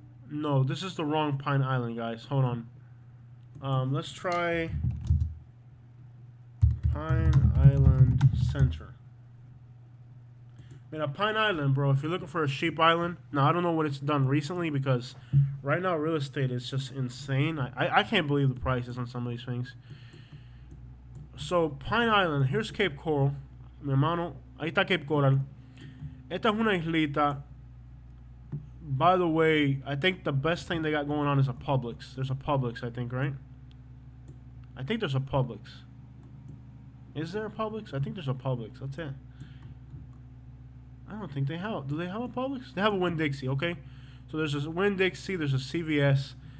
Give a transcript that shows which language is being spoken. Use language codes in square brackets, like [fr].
[en] No, this is the wrong Pine Island, guys. Hold on. Let's try Pine Island Center. I mean, a Pine Island, bro, if you're looking for a sheep island, now I don't know what it's done recently because right now real estate is just insane. I can't believe the prices on some of these things. So, Pine Island, here's Cape Coral. [es] Mi hermano, ahí está Cape Coral. Esta es una islita. [en] By the way, I think the best thing they got going on is a Publix. There's a Publix, I think, right? I think there's a Publix. Is there a Publix? I think there's a Publix. That's it. I don't think they have. Do they have a Publix? They have a Winn-Dixie, okay? So there's a Winn-Dixie, there's a CVS.